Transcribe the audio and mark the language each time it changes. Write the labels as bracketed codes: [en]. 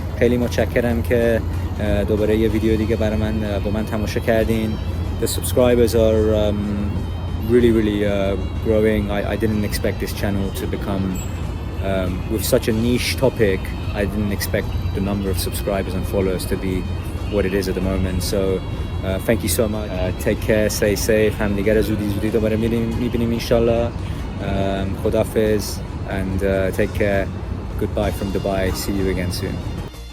[fa] خیلی متشکرم که دوباره یه ویدیو دیگه برای من با من تماشا کردین. [en] The subscribers are really growing. I didn't expect this channel to become with such a niche topic. I didn't expect the number of subscribers and followers to be what it is at the moment. So thank you so much. Take care, stay safe. [fa] همدیگر زودی دوباره میبینیم انشالله. خداحافظ [en] and take care. Goodbye from Dubai. See you again soon.